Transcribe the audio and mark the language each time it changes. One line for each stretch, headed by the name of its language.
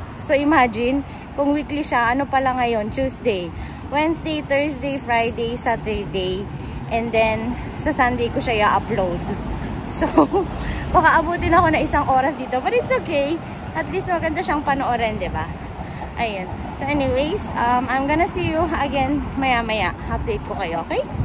Filipino: So, imagine, kung weekly siya, ano pala ngayon?
English: Tuesday, Wednesday, Thursday, Friday, Saturday.
Filipino: And then, sa Sunday ko siya i-upload. So, baka abutin ako na 1 oras dito.
English: But it's okay. At least
Filipino: maganda siyang panoorin, diba? Ayun.
English: So anyways, I'm gonna see you again maya-maya. Update ko kayo, okay?